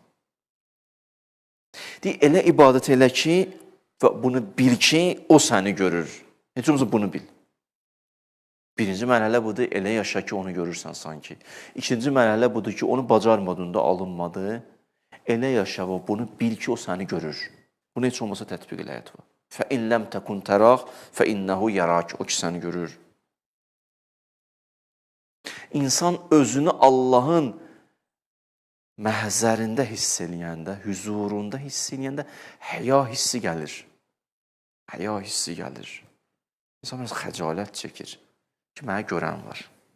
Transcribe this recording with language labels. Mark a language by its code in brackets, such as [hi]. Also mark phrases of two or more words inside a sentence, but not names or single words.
[az] Deyir, elə ibadət elə ki, və bunu bil ki, o səni görür. Heç olmasa bunu bil. Birinci mərhələ budur, elə yaşa ki, onu görürsən sanki. İkinci mərhələ budur ki, onu bacarmadığında alınmadı. Elə yaşa və bunu bil ki, o səni görür. Bunu heç olmasa tətbiq elə həyat var. [ar] فَاِنْ لَمْ تَكُنْ تَرَاقْ فَاِنَّهُ يَرَاكِ. [az] O ki səni görür. İnsan özünü Allahın məhzərində hiss eləyəndə, huzurunda hiss eləyəndə həya hissi gəlir. Həya hissi gəlir. İnsan biraz xəcalət çəkir ki, mənə görən var.